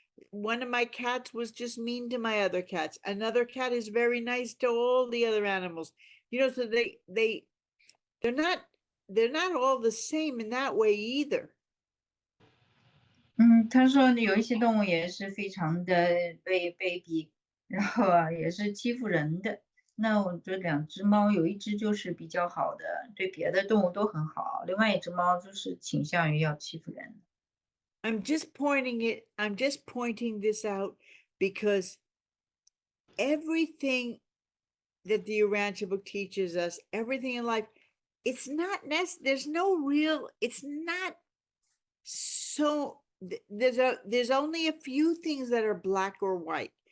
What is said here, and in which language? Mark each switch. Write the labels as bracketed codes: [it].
[en] one of my cats was just mean to my other cats. Another cat is very nice to all the other animals. You know, so they're not all the same in that way either. [zh] 他说有一些动物也是非常的卑鄙，然后啊也是欺负人的。那我这两只猫有一只就是比较好的，对别的动物都很好，另外一只猫就是倾向于要欺负人。 [en] I'm just pointing this out because everything that the Urantia book teaches us, everything in life, it's not there's no real, it's not so there's only a few things that are black or white.